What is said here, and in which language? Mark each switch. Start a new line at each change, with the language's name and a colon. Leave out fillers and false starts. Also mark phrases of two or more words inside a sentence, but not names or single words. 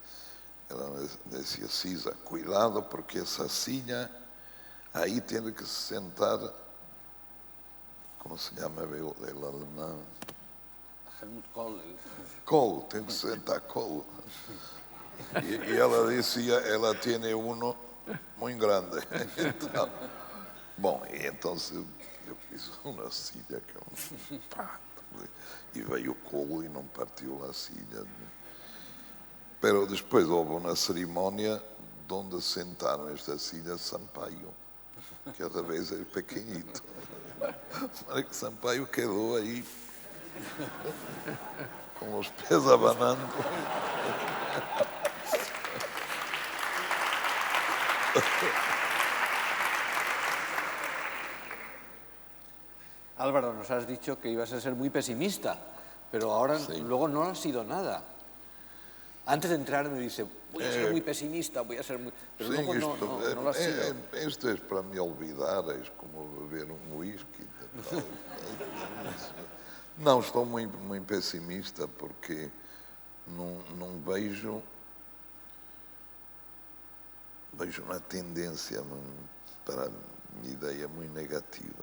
Spanish: Ela decía, Cisa, cuidado porque esa silla ahí tiene que sentar, ¿cómo se llama el alemán? Helmut Kohl. Kohl,
Portuguese: tem que sentar
Spanish: Kohl. Y ela decía, ela tiene uno muy grande.
Portuguese: Então, bom,
Spanish: y entonces
Portuguese: eu fiz uma silla que e veio Kohl e não partiu a silla.
Spanish: Pero después
Portuguese: houve uma cerimónia onde sentaram esta silla Sampaio, que outra vez é pequenito. Mas que Sampaio quedou aí com os pés abanando.
Spanish: Álvaro, nos has dicho que ibas a ser muy pesimista, pero ahora luego no has sido nada. Antes de entrar me dice, voy a ser muy pesimista, voy a ser muy... Pero
Portuguese: Sim,
Spanish: luego no lo has sido.
Portuguese: Isto é para me olvidar, é como beber whisky. Não, estou muito, muito pessimista porque não vejo uma tendência para a minha ideia muito negativa.